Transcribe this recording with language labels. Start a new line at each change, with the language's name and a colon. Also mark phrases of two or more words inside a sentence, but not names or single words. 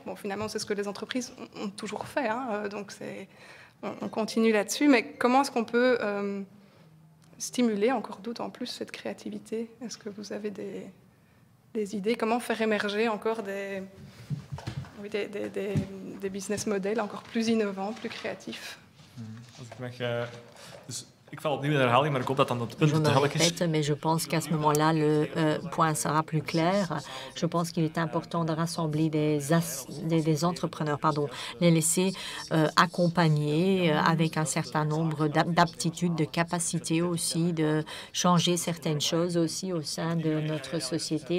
French: Bon, finalement, c'est ce que les entreprises ont toujours fait, hein, donc on continue là-dessus. Mais comment est-ce qu'on peut stimuler encore d'autant plus cette créativité? Est-ce que vous avez des idées? Comment faire émerger encore des
English: business models
French: encore plus innovants, plus créatifs?
Dutch: Ik val opnieuw in herhaling, maar ik hoop dat dan het punt duidelijk is.
French: Mais je pense qu'à ce moment-là, le point sera plus clair. Je pense qu'il est important de rassembler des entrepreneurs, les laisser accompagner avec un certain nombre d'aptitudes, de capacités aussi, de changer certaines choses aussi au sein de notre société.